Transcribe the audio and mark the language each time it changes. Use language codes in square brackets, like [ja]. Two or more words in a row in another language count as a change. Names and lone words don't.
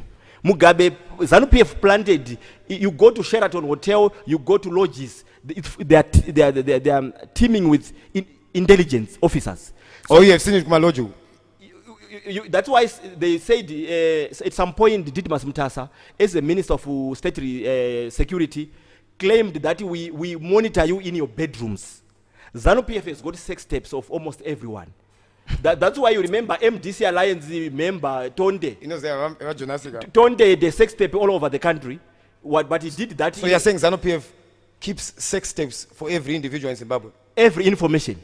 [en] Mugabe, ZANU-PF planted, you go to Sheraton Hotel, you go to lodges, they are teaming with intelligence officers. So you have seen it, Kumaloju? that's why they said at some point Didmus Mutasa, as the Minister of State Security, claimed that we monitor you in your bedrooms. ZANU-PF has got sex tapes of almost everyone. That's why you remember MDC Alliance member Tonde. You know, they are Tonde, the sex tape all over the country. But he did that. So you're saying ZANU-PF keeps sex tapes for every individual in Zimbabwe? Every information.